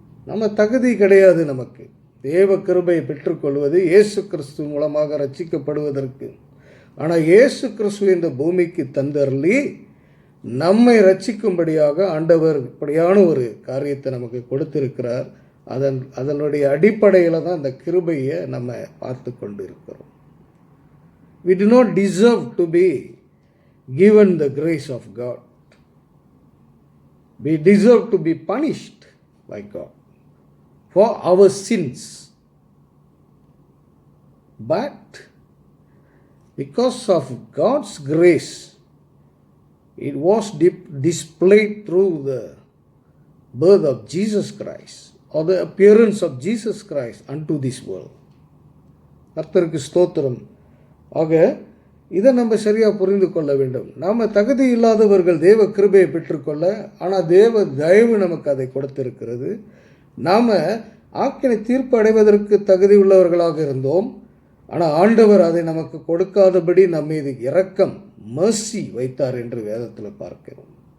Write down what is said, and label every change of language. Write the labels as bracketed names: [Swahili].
[Tamil] நம்ம தகுதி கிடையாது, நமக்கு தேவ கிருபையை பெற்றுக்கொள்வது இயேசு கிறிஸ்து மூலமாக ரட்சிக்கப்படுவதற்கு. ஆனால் இயேசு கிறிஸ்து இந்த பூமிக்கு தந்தருளி நம்மை ரட்சிக்கும்படியாக ஆண்டவர் இப்படியான ஒரு காரியத்தை நமக்கு கொடுத்திருக்கிறார். அதனுடைய அடிப்படையில் தான் அந்த கிருபையை நம்ம பார்த்து கொண்டு இருக்கிறோம். [English] We do not deserve to be given the grace of God. We deserve to be punished by God for our sins. But because of God's grace, it was displayed through the birth of Jesus Christ or the appearance of Jesus Christ unto this world. [Tamil] கர்த்தருக்கு ஸ்தோத்திரம். ஆக இதை நம்ம சரியாக புரிந்து கொள்ள வேண்டும். நாம் தகுதி இல்லாதவர்கள் தேவ கிருபையை பெற்றுக்கொள்ள, ஆனால் தேவ தயவு நமக்கு அதை கொடுத்திருக்கிறது. நாம் ஆக்கினை தீர்ப்பு அடைவதற்கு தகுதி உள்ளவர்களாக இருந்தோம். ஆனால் ஆண்டவர் அதை நமக்கு கொடுக்காதபடி நம்ம மீது இரக்கம் மர்சி வைத்தார் என்று வேதத்தில் பார்க்கிறோம்.